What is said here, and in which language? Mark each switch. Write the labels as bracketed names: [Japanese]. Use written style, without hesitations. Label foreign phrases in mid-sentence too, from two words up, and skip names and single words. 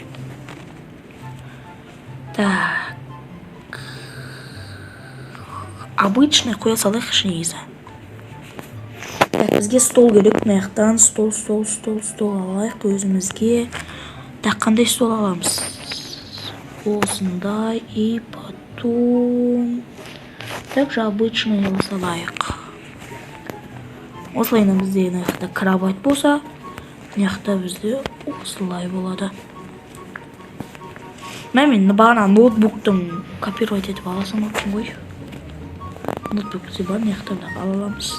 [Russian] Так. [Kazakh] Обычный қоя салайықшы негізі. Так, бізге стол керек, маяқтан стол алайық өзімізге. Так, қандай стол аламыз? Осындай [Russian] и потом... Так же обычный салайық. [Kazakh] Осылайынан бізде маяқта кровать болса, маяқта бізде осылай болады. Мен бағана ноутбуктың копировать етіп аласам өткен ғой. Ноутбук бізде бар, маяқта да аламыз.